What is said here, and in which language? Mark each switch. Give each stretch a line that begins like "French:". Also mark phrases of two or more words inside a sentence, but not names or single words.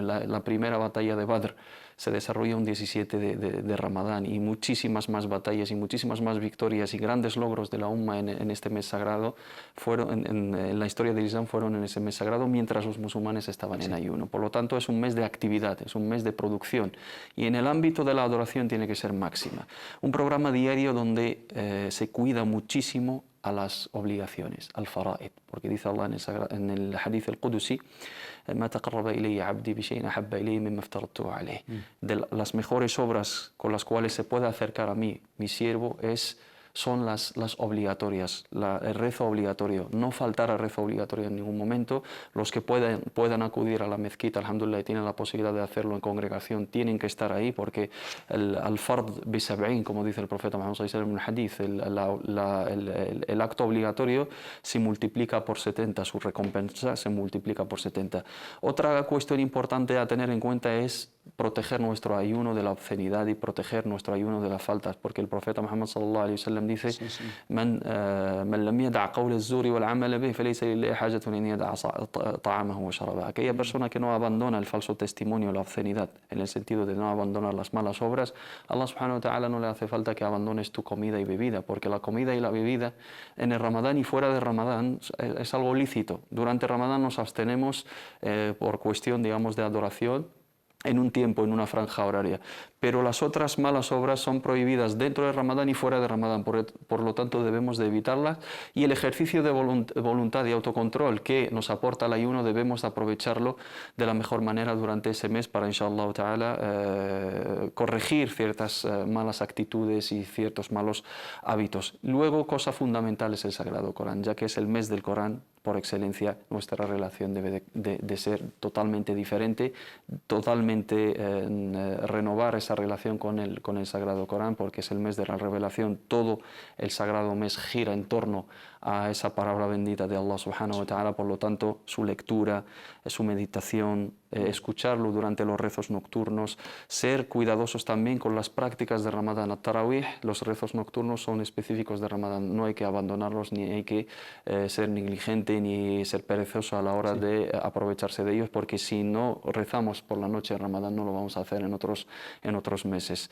Spanish: La primera batalla de Badr se desarrolla un 17 de Ramadán, y muchísimas más batallas y muchísimas más victorias y grandes logros de la Umma en este mes sagrado en la historia del Islam fueron en ese mes sagrado, mientras los musulmanes estaban en ayuno. Por lo tanto, es un mes de actividad, es un mes de producción, y en el ámbito de la adoración tiene que ser máxima. Un programa diario donde se cuida muchísimo a las obligaciones,
Arabic: الفرائض,
Spanish: porque dice Allah en el
Arabic: حديث القدسي: "ما تقرب إلي عبدي بشيء أحب إلي مما افترضته عليه".
Spanish: De las mejores obras con las cuales se puede acercar a mí, mi siervo, son las obligatorias, el rezo obligatorio. No faltar al rezo obligatorio en ningún momento. Los que puedan acudir a la mezquita, alhamdulillah, y tienen la posibilidad de hacerlo en congregación, tienen que estar ahí, porque
Arabic: الفرض بسبعين,
Spanish: como dice el profeta Muhammad
Arabic: صلى الله عليه وسلم
Spanish: en un hadith, el acto obligatorio se multiplica por 70, su recompensa se multiplica por 70. Otra cuestión importante a tener en cuenta es proteger nuestro ayuno de la obscenidad y proteger nuestro ayuno de las faltas, porque el profeta Muhammad
Arabic: صلى الله عليه وسلم
Spanish: dice:
Arabic: "من لم يدع قول الزور والعمل به فليس لله حاجة أن يدع طعامه وشرابه".
Spanish: Aquella persona que no abandona el falso testimonio, la obscenidad, en el sentido de no abandonar las malas obras, Allah
Arabic: سبحانه وتعالى
Spanish: no le hace falta que abandones tu comida y bebida, porque la comida y la bebida en el Ramadán y fuera de Ramadán es algo lícito. Durante Ramadán nos abstenemos por cuestión, digamos, de adoración, en un tiempo, en una franja horaria, pero las otras malas obras son prohibidas dentro de Ramadán y fuera de Ramadán, por lo tanto debemos de evitarlas, y el ejercicio de voluntad y autocontrol que nos aporta el ayuno debemos de aprovecharlo de la mejor manera durante ese mes para,
Arabic: إن شاء الله تعالى,
Spanish: corregir ciertas malas actitudes y ciertos malos hábitos. Luego, cosa fundamental es el Sagrado Corán, ya que es el mes del Corán. Por excelencia, nuestra relación debe de ser totalmente diferente, totalmente renovar esa relación con el Sagrado Corán, porque es el mes de la revelación. Todo el sagrado mes gira en torno a esa palabra bendita de Allah
Arabic: سبحانه وتعالى,
Spanish: por lo tanto, su lectura, su meditación, escucharlo durante los rezos nocturnos, ser cuidadosos también con las prácticas de Ramadán. At-Tarawih, los rezos nocturnos son específicos de Ramadán, no hay que abandonarlos, ni hay que ser negligente, ni ser perezoso a la hora de aprovecharse de ellos, porque si no rezamos por la noche de Ramadán no lo vamos a hacer en otros meses.